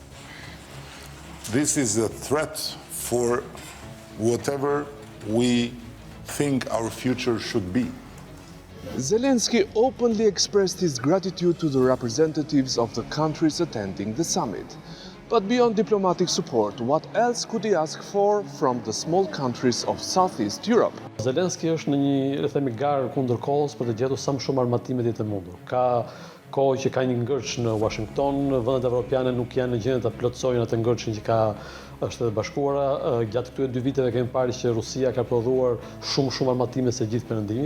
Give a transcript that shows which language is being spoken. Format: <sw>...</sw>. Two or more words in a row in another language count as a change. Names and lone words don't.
<en>This is a threat for whatever we think our future should be. Zelenskyy openly expressed his gratitude to the representatives of the countries attending the summit. But beyond diplomatic support, what else could he ask for from the small countries of Southeast Europe?</en> <sq>Zelenskyy është në një garë kundër kohës për të gjetur sa më shumë armatime të mundur. Ka kohë që ka një ngërç në Washington, vendet evropiane nuk janë në gjendje ta plotësojnë atë ngërçin që ka Shtetet Bashkuara. Gjatë këtyre 2 viteve kemi parë që Rusia ka prodhuar shumë armatime se gjithë perëndimi.</sq>